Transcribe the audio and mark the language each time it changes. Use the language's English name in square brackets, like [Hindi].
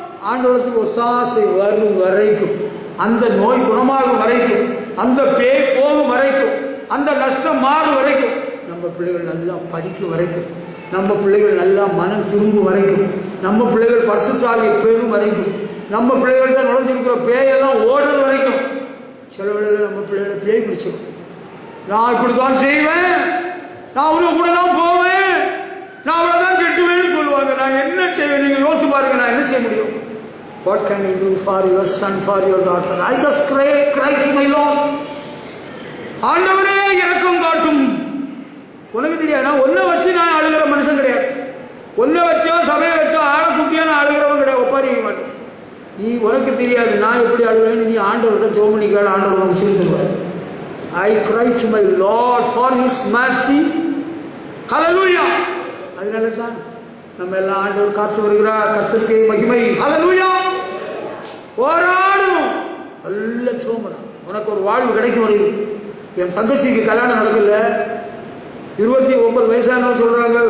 [Tamil] ஆண்டவரத்துக்கு ஒத்தாசை வரும் வரைக்கும், அந்த நோய் குணமாகும் வரைக்கும், அந்த பேய் போகும் வரைக்கும், அந்த நஷ்டம் மாறும் வரைக்கும், நம்ம பிள்ளைகள் நல்லா படிக்கும் வரைக்கும், நம்ம பிள்ளைகள் நல்லா மனம் திரும்பும் வரைக்கும், நம்ம பிள்ளைகள் பரிசுத்தாவியை பெறும் வரைக்கும், நம்ம பிள்ளைகள் தான் நுழைஞ்சிருக்கிற பேயெல்லாம் ஓடுறது வரைக்கும், சில வேளையில் நம்ம பிள்ளைகளை பேய் பிடிச்சிடும். நான் இப்படித்தான் செய்வேன், நான் உள்ள கூட தான் போவேன், நான் அவ்வளவுதான் கெட்டுவேன்னு சொல்லுவாங்க. நான் என்ன செய்வேன்? நீங்க யோசிச்சு பாருங்க, நான் என்ன செய்ய முடியும்? [English] What can you do for your son, for your daughter? I just cry to my Lord. [Tamil] ஆண்டவரே இரக்கம் காட்டும். உனக்கு தெரியாது, ஒன்ன வச்சு நான் அழுகிற மனுஷன் கிடையாது. ஒன்ன வச்சோ சபையை வச்சோ ஆளை குட்டியா நான் அழுகிறவன் கிடையாது. ஒப்பாரிக்க மாட்டேன். நீ உனக்கு தெரியாது நான் எப்படி அழுவேன்னு. நீ ஆண்டவர்கிட்ட ஜோமனி கேள், ஆண்டவர் உனக்கு சொல்லிடுவார். [English] I cry to my Lord for His mercy. Hallelujah. [Tamil] அதனால தான் நம்ம எல்லாம் ஆண்டவர் காத்து வருகிறார். கர்த்தருக்கு மகிமை. ஹல்லேலூயா. போராடணும், நல்ல சோமனம், உனக்கு ஒரு வாழ்வு கிடைக்கும் வரைக்கும். என் தங்கச்சிக்கு கல்யாணம் நடக்கல, 29 வயசானவங்க சொல்றாங்க.